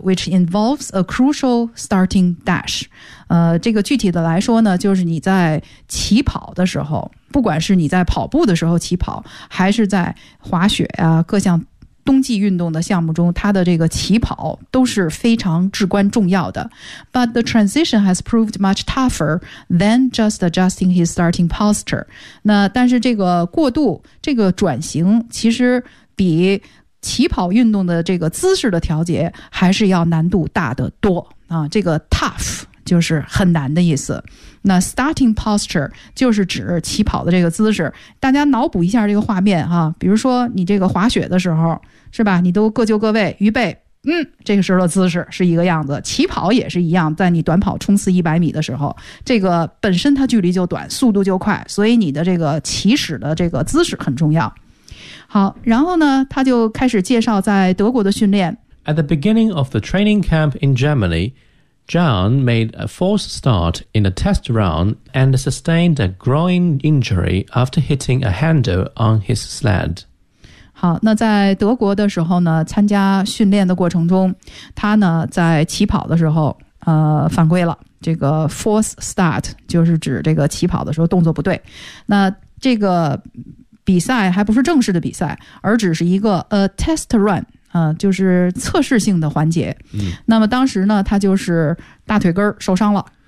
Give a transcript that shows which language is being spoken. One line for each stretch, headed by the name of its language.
English: Which involves a crucial starting dash.
Chinese: 这个具体的来说呢，就是你在起跑的时候，不管是你在跑步的时候起跑，还是在滑雪啊，各项冬季运动的项目中，他的这个起跑都是非常至关重要的。
English: But the transition has proved much tougher than just adjusting his starting posture.
Chinese: 那但是这个过渡，这个转型其实比起跑运动的这个姿势的调节还是要难度大得多啊。这个 tough 就是很难的意思，那
English: starting posture
Chinese: 就是指起跑的这个姿势。大家脑补一下这个画面哈，比如说你这个滑雪的时候是吧，你都各就各位预备，这个时候的姿势是一个样子，起跑也是一样，在你短跑冲刺一百米的时候，这个本身它距离就短，速度就快，所以你的这个起始的这个姿势很重要。好，然后呢，他就开始介绍在德国的训练。
English: At the beginning of the training camp in Germany, John made a false start in a test run and sustained a groin injury after hitting a handle on his sled.
Chinese: 好，那在德国的时候呢，参加训练的过程中，他呢在起跑的时候犯规了。这个
English: false start
Chinese: 就是指这个起跑的时候动作不对。那这个比赛还不是正式的比赛，而只是一个
English: a test run、
Chinese: 就是测试性的环节、那么当时呢，他就是大腿根受伤了，